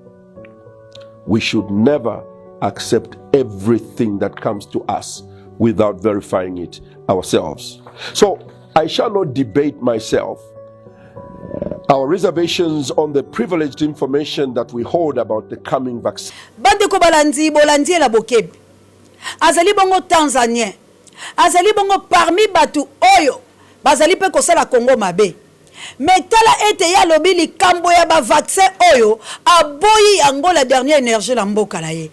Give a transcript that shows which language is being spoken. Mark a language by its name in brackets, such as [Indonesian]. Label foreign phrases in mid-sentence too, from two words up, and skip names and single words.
[English] We should never accept everything that comes to us without verifying it ourselves. So I shall not debate myself our reservations on the privileged information that we hold about the coming vaccine. [Lingala] Bandeko balandi bolandi la bokebi. Azali bongo Tanzanien. Azali bongo parmi batu oyo. Bazali pe kosala Congo mabe. Metala ete ya lobi likambo ya ba vaccin oyo aboyi yango [French] la dernière énergie [Lingala] la mboka na ye.